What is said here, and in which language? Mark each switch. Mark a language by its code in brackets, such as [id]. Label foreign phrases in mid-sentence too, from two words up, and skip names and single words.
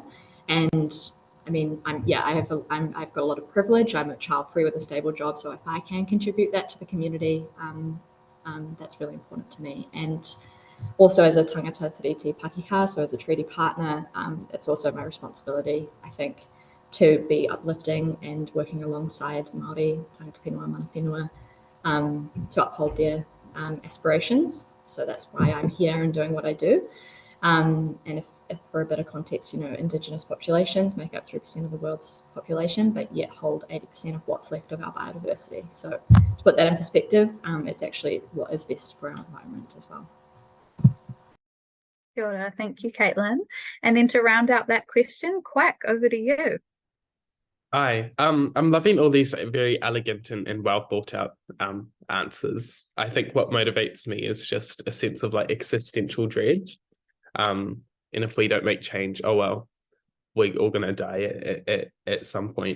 [en] And I mean, I've got a lot of privilege. I'm a child free with a stable job, so if I can contribute that to the community, that's really important to me. And also as a [mi] tangata tiriti Pākehā, [en] so as a treaty partner, it's also my responsibility, I think, to be uplifting and working alongside [mi] Māori, tangata whenua, mana whenua, [en] to uphold their aspirations. So that's why I'm here and doing what I do. And if for a bit of context, Indigenous populations make up 3% of the world's population, but yet hold 80% of what's left of our biodiversity. So to put that in perspective, it's actually what is best for our environment as well. [mi] Kia ora. [en] Thank you, Caitlyn. And then to round out that question, Quack, over to you. Hi, I'm loving all these very elegant and well thought out answers. I think what motivates me is just a sense of like existential dread. And if we don't make change, oh well, we're all gonna die at some point.